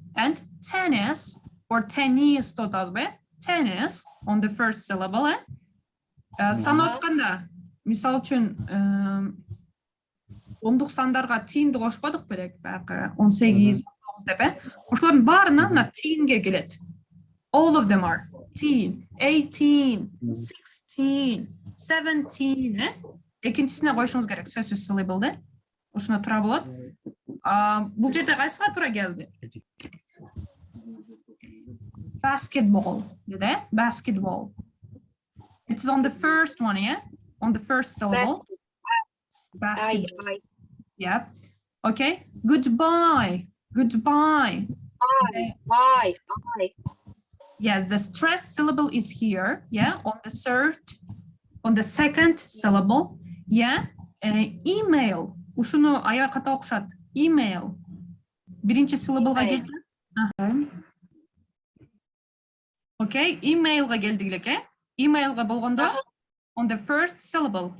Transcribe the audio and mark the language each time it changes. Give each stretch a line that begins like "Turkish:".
English: And tennis or tennis тотазбы? Tennis on the first syllable.
Kyrgyz: Санап атканда, мисалы үчүн, ондук сандарга тиинди кошподук белек, баягы 18, 19 деп, ошолордун баарына мына тиинге келет.
English: All of them are teen, 18, 16, 17.
Kyrgyz: Экинчисине койушуңуз керек, сөзсүз syllable. Ошоно туура болот. Бул жерде кайсыга туура келди?
English: Basketball, деди, basketball. It is on the first one, yeah? On the first syllable. Basketball. Yep. Okay. Goodbye. Goodbye. Bye. Yes, the stressed syllable is here. Yeah, on the second syllable.
Kyrgyz: Yeah. Email. Ушуну аяр ката окшат. Email. Биринчи syllableга келди. Okay, emailга келдик элеке.
English: Emailга болгондо on the first syllable.